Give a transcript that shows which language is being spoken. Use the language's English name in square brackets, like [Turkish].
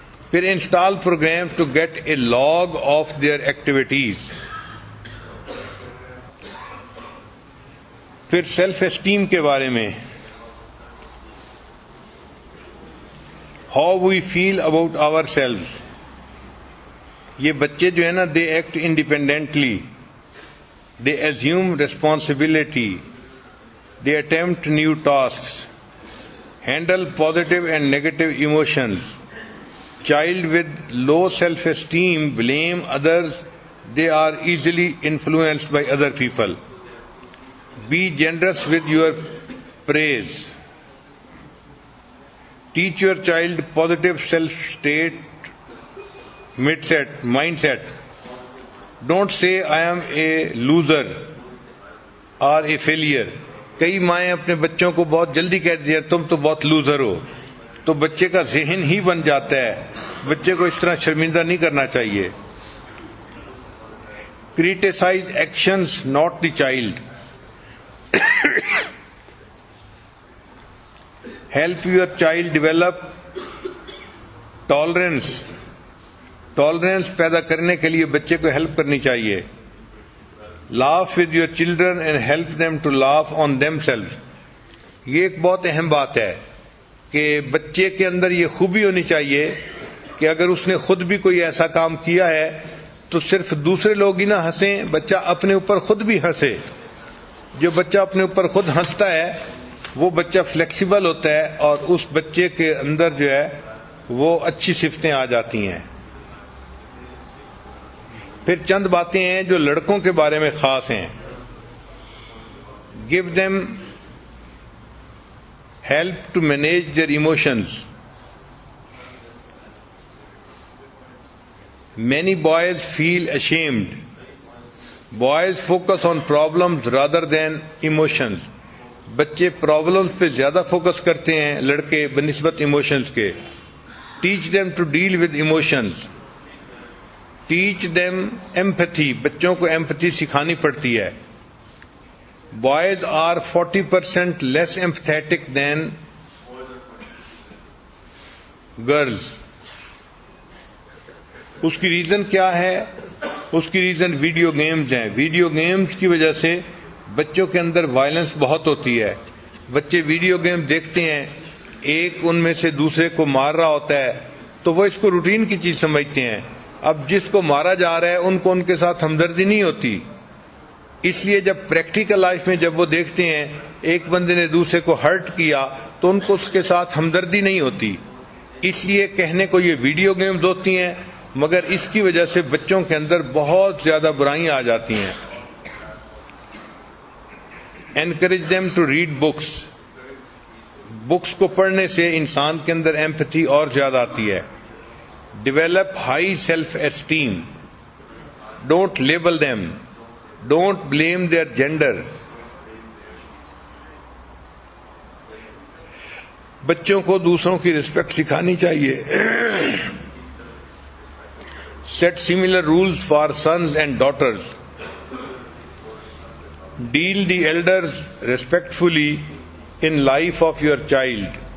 [English] پھر install program to get a log of their activities. پھر self esteem [Urdu] کے بارے میں، [English] How we feel about our selves. [Urdu] یہ بچے جو ہے نا، [English] They act independently, they assume responsibility, they attempt new tasks, handle positive and negative emotions. Child with low self-esteem blame others, they are easily influenced by other people. Be generous with your praise. Teach your child positive self-state mindset. Don't say I am a loser or a failure. [Urdu] کئی مائیں اپنے بچوں کو بہت جلدی کہہ دیتی ہیں تم تو بہت لوزر ہو، تو بچے کا ذہن ہی بن جاتا ہے. بچے کو اس طرح شرمندہ نہیں کرنا چاہیے. [English] Criticize actions, not the child. Help your child develop tolerance. [Urdu] Tolerance پیدا کرنے کے لیے بچے کو ہیلپ کرنی چاہیے. [English] Laugh with your children and help them to laugh on them self. [Urdu] یہ ایک بہت اہم بات ہے کہ بچے کے اندر یہ خوبی ہونی چاہیے کہ اگر اس نے خود بھی کوئی ایسا کام کیا ہے تو صرف دوسرے لوگ ہی نہ ہنسیں، بچہ اپنے اوپر خود بھی ہنسے. جو بچہ اپنے اوپر خود ہنستا ہے وہ بچہ فلیکسیبل ہوتا ہے اور اس بچے کے اندر جو ہے وہ اچھی صفتیں آ جاتی ہیں. پھر چند باتیں ہیں جو لڑکوں کے بارے میں خاص ہیں. [English] Give them help to manage their emotions. Many boys feel ashamed. Boys focus on problems rather than emotions. [Urdu] بچے پرابلمس پہ زیادہ فوکس کرتے ہیں لڑکے بنسبت ایموشنز کے. [English] Teach them to deal with emotions. Teach them empathy. [Urdu] بچوں کو empathy سکھانی پڑتی ہے. [English] Boys are 40% less empathetic than girls. [Urdu] اس کی ریزن کیا ہے؟ اس کی ریزن ویڈیو گیمز ہیں. ویڈیو گیمز کی وجہ سے بچوں کے اندر وائلنس بہت ہوتی ہے. بچے ویڈیو گیم دیکھتے ہیں، ایک ان میں سے دوسرے کو مار رہا ہوتا ہے تو وہ اس کو روٹین کی چیز سمجھتے ہیں. اب جس کو مارا جا رہا ہے ان کو ان کے ساتھ ہمدردی نہیں ہوتی. اس لیے جب پریکٹیکل لائف میں جب وہ دیکھتے ہیں ایک بندے نے دوسرے کو ہرٹ کیا تو ان کو اس کے ساتھ ہمدردی نہیں ہوتی. اس لیے کہنے کو یہ ویڈیو گیمز ہوتی ہیں، مگر اس کی وجہ سے بچوں کے اندر بہت زیادہ برائیاں آ جاتی ہیں. [English] Encourage them to read books. [Urdu] Books کو پڑھنے سے انسان کے اندر ایمپتھی اور زیادہ آتی ہے. [English] Develop high self-esteem. Don't label them. Don't blame their gender. [Urdu] بچوں کو دوسروں کی رسپیکٹ سکھانی چاہیے. [English] Set similar rules for sons and daughters. Deal the elders respectfully in life of your child.